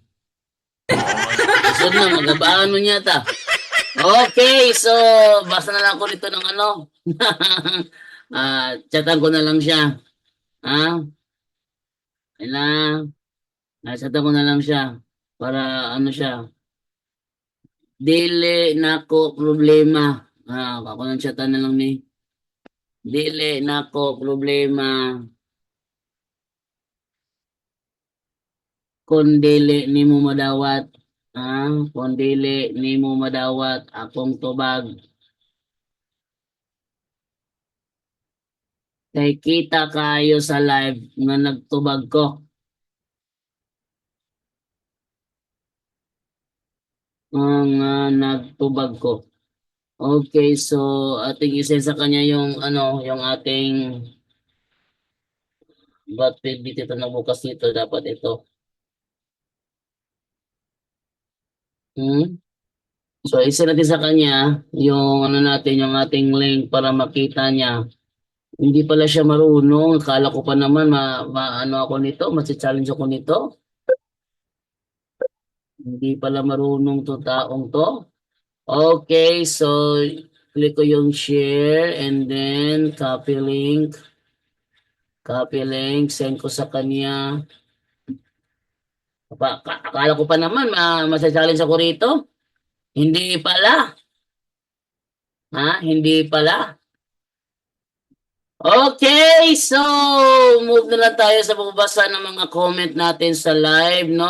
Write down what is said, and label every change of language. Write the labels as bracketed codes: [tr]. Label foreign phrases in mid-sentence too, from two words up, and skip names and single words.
[ceb] Sunod na, magabaan mo niya ta. [tl] Okay, so basta na lang ako dito ng ano. Chatan ko na lang siya. Chatan ko na lang siya. Para ano siya. [ceb] Dili nako problema. Ako nang chatan na lang ni. Dili nako problema. Kung dili nimo madawat, kung dili nimo madawat akong tubag. Kay kita kayo sa live nga nagtubag ko. Nagtubag ko. [tl] Okay, so ating isend sa kanya yung yung ating ba't dito nabukas dito dapat ito. So isend natin sa kanya yung natin yung ating link para makita niya. Hindi pala siya marunong. Akala ko pa naman ako nito, masi-challenge ako nito. Hindi pala marunong to taong to. Okay, so click ko yung [en] share and then copy link. Copy link, [tl] send ko sa kanya. Akala ko pa naman masi-challenge ako rito. Hindi pala. Hindi pala. Okay, so move na lang tayo sa pagbabasa ng mga comment natin sa live, no?